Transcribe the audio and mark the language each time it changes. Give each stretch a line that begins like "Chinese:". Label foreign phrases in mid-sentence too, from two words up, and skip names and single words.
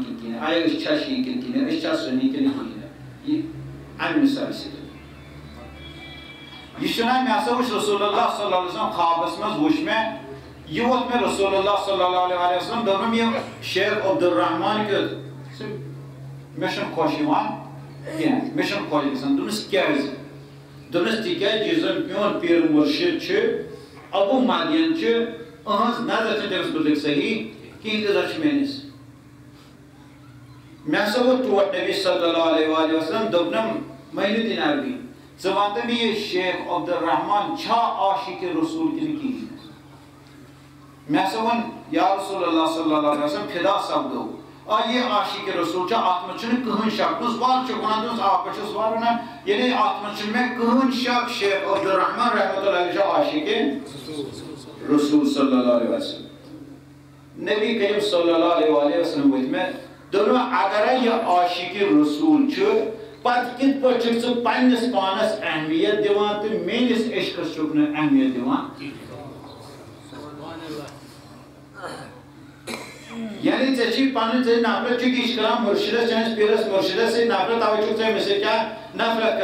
Kashmiri: کِنہٕ کِنہٕ آیا أسۍ چھا شیعہ کِنہٕ کِنہٕ أسۍ چھا سُنی کِنہٕ کِہیٖنۍ یہِ امہِ مثالہِ سۭتۍ یہ چھُ ونان مےٚ ہسا وٕچھ
Arabic: رسول اللہ صلی اللہ علیہ وسلم
Kashmiri: خوابس منٛز وٕچھ مےٚ یہِ ووت مےٚ
Arabic: رسول اللہ صلی اللہ علیہ وسلم
Kashmiri: دوٚپُن یہِ شیخ عبدالرحمان کیُتھ مےٚ چھُنہٕ خۄش یِوان کینٛہہ مےٚ چھُنہٕ خۄش گژھان دوٚپنس کیازِ دوٚپنس تِکیازِ یُس زن میون پیٖر مُرشد چھُ ابو مدین چھُ أہنٛز نظر چھِ تٔمِس مُتعلق صحیح کینٛہہ نظر چھِ میٲنِس مےٚ ہسا ووت ٹوٹھ نبی
Arabic: صلی اللہ علیہ وآلہ وسلم
Kashmiri: دوٚپنم معین الدین عربی ژٕ وَن تہٕ مےٚ یہِ شیخ عبدالرحمان چھا عاشق رسول کِنہٕ کِہیٖنۍ مےٚ ہسا ووٚن
Arabic: یا رسول اللہ صلی اللہ علیہ وسلم
Kashmiri: فدا سپدو آ یہ عاشق رسول چھُ اتھ منٛز چھُنہٕ کٕہٕنۍ شک دوٚپُس وَل چھُکھ ونان دوٚپُس آ بہٕ چھُس وَل ونان یعنی اتھ منٛز چھُنہٕ مےٚ کٕہٕنۍ شک شیخ عبدالرحمان
Arabic: رحمۃ اللہ علیہ
Kashmiri: چھُ عاشق رسول
Arabic: صلی اللہ علیہ وسلم
Kashmiri: نبی کریم
Arabic: صلی اللہ علیہ وآلہ وسلم
Kashmiri: ؤتھۍ مےٚ دوٚپُن اگرے یہِ عاشق رسول چھُ پتہٕ کِتھ پٲٹھۍ چھُکھ ژٕ پننِس پانس اہمیت دِوان تہٕ میٲنِس عشقس چھُکھ نہٕ اہمیت دِوان یعنی ژےٚ چھُے پنٕنۍ ژےٚ نفرت چھُکھ یہِ چھِ کران مُرشدس چٲنِس پیٖرس مُرشدس سۭتۍ نفرت توے چھُکھ ژٕ أمِس سۭتۍ کیٛاہ نفرت